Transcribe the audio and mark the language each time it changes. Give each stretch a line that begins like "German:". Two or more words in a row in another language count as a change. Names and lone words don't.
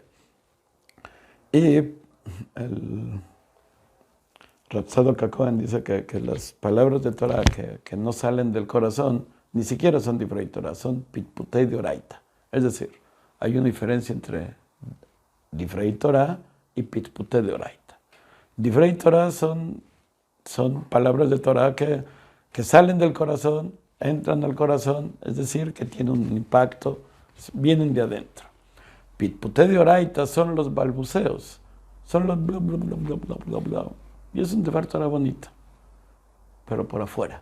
Spanish: Y el Rav Tzadok HaKohen dice que las palabras de Torah que no salen del corazón ni siquiera son
Hebrew: דברי תורה,
Spanish: son
Hebrew: פטפוטי דאורייתא.
Spanish: Es decir, hay una diferencia entre
Hebrew: דברי תורה
Spanish: y
Hebrew: פטפוטי דאורייתא. דברי תורה
Spanish: son palabras de Torah que salen del corazón, entran al corazón, es decir, que tienen un impacto, vienen de adentro.
Hebrew: פטפוטי דאורייתא
Spanish: son los balbuceos, son los bla bla bla bla bla bla bla. Y es un
Hebrew: דבר תורה
Spanish: bonito, pero por afuera.